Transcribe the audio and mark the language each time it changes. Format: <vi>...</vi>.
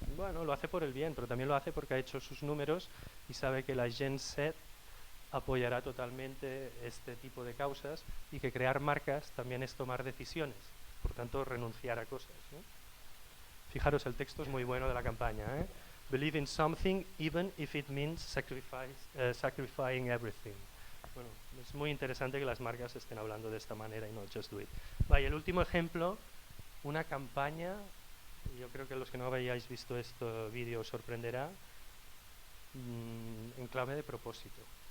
<es>Bueno, lo hace por el bien, pero también lo hace porque ha hecho sus números y sabe que la Gen Z apoyará totalmente este tipo de causas y que crear marcas también es tomar decisiones, por tanto renunciar a cosas, ¿no? Fijaros, el texto es muy bueno de la campaña, ¿eh?</es> <en>Believe in something even if it means sacrificing everything.</en> <es>Bueno, es muy interesante que las marcas estén hablando de esta manera y no</es> <en>just do it.</en> <es>Vaya, el último ejemplo, una campaña, yo creo que los que no hayáis visto este vídeo os sorprenderá, en clave de propósito.</es>